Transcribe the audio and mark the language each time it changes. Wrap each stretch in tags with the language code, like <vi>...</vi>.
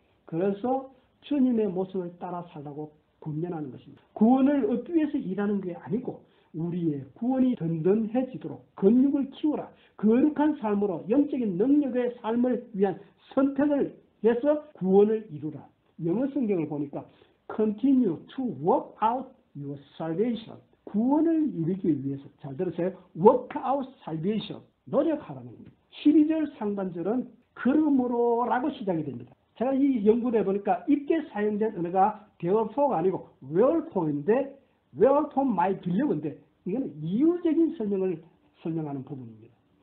<ko>그래서 주님의 모습을 따라 살라고 군면하는 것입니다. 구원을 얻기 위해서 일하는 게 아니고 우리의 구원이 든든해지도록 근육을 키워라. 거룩한 삶으로 영적인 능력의 삶을 위한 선택을 해서 구원을 이루라. 영어 성경을 보니까</ko> <en>continue to work out your salvation.</en> <ko>구원을 이루기 위해서, 잘 들으세요.</ko> <en>work out salvation.</en> <ko>노력하라는 겁니다. 12절 상반절은 그러므로라고 시작이 됩니다. 제가 이 연구를 해보니까 이때 사용된 언어가 therefore가 아니고 wherefore인데</ko> <en>wherefore my believ</en> <ko>인데 이거는 이유적인 설명을 설명하는 부분입니다.</ko>